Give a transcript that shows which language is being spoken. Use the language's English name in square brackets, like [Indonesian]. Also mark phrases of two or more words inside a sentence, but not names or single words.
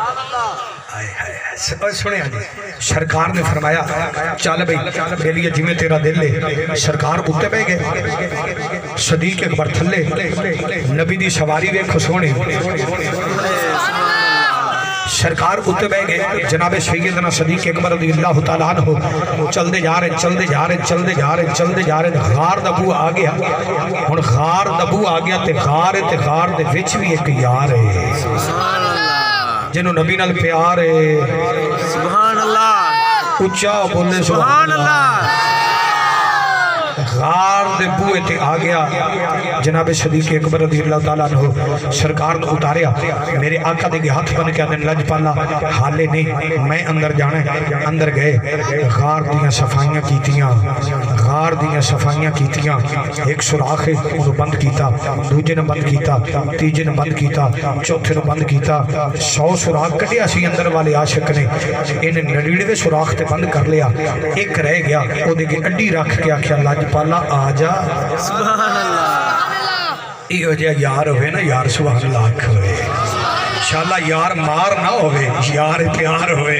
[Punjabi] سنے جی، سرکار نے فرمایا چل بھائی بیلیے جیمیں تیرا دل ہے. سرکار اُتے بہہ گئے، صدیق اکبر تھلے. نبی دی سواری ویکھو سوہنے، سرکار اُتے بہہ گئے. [Urdu] جنابِ سیدنا صدیق اکبر [Arabic] رضی اللہ تعالیٰ عنہ [Urdu] چلتے جا رہے چلتے جا رہے چلتے جا رہے چلتے جا رہے. [Punjabi] غار دا بوہا آ گیا. ہُن غار دا بوہا آ گیا تے غار دے وچ بھی اک یار ہے جنہوں نبی نال پیار ہے. [Arabic] سبحان اللہ, [Punjabi] اُچا بولے [Arabic] سبحان اللہ. [Punjabi] غار دے بوہے تے آ گیا جنابِ صدیق اکبر [Arabic] رضی اللہ تعالیٰ عنہ. [Punjabi] سرکار نے اُتاریا، میرے آقا دے ہتھ بن کے آدے لجپالا ہالے نہیں، میں اندر جانا ہے. اندر گئے، غار دیاں صفائیاں کیتیاں، غار دیاں صفائیاں کیتیاں. [Urdu] ایک سوراخ ہے انہوں نے بند کیا، دوجے نے بند کیا، تیجے نے بند کیا، چوتھے نے بند کیا. [Punjabi] 100 سوراخ کڈھیا سی اندر والے عاشق نے، انہاں 99ویں سوراخ تے بند کر لیا. اک رہ گیا، اودے اگے اڈی رکھ کے آکھیا لجپالا آ جا. [Arabic] سبحان اللہ. [Punjabi] اِہو جیہا یار ہووے نا، یار [Arabic] سبحان اللہ [Punjabi] ہووے۔ انشاءاللہ یار مار نا ہووے، یار پیار ہووے.